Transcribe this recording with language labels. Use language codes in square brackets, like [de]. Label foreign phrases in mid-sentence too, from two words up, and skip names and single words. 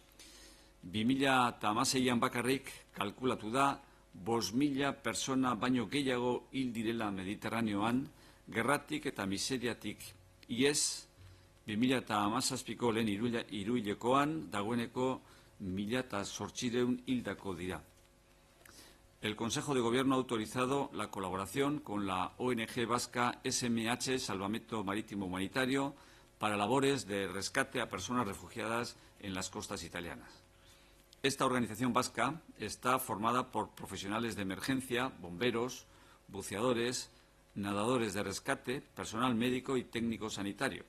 [eu] 2016an bakarrik kalkulatu da 5.000 persona baino gehiago hil direla Mediterraneoan, gerratik eta miseriatik iez 2017ko lehen hiruhilekoan dagoeneko 1.800 hildako dira. [es] El Consejo de Gobierno ha autorizado la colaboración con la ONG vasca SMH Salvamento Marítimo Humanitario para labores de rescate a personas refugiadas en las costas italianas. Esta organización vasca está formada por profesionales de emergencia, bomberos, buceadores, nadadores de rescate, personal médico y técnico sanitario.